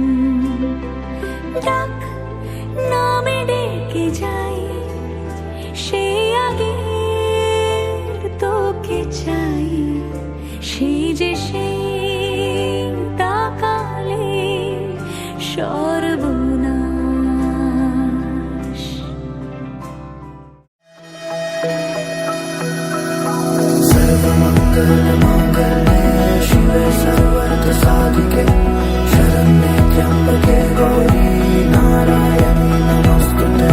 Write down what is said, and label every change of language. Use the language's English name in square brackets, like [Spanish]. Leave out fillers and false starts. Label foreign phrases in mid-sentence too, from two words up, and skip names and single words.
[Bangla] ডাক নামে ডেকে যাই, সেই আগের তোকে চাই। সেই যে সেই তাকালে সর্বনাশ। [Sanskrit] सर्वमंगल मांगल्ये शिवे सर्वार्थ साधिके, शरण्ये त्र्यंबके गौरी नारायणी नमोस्तुते।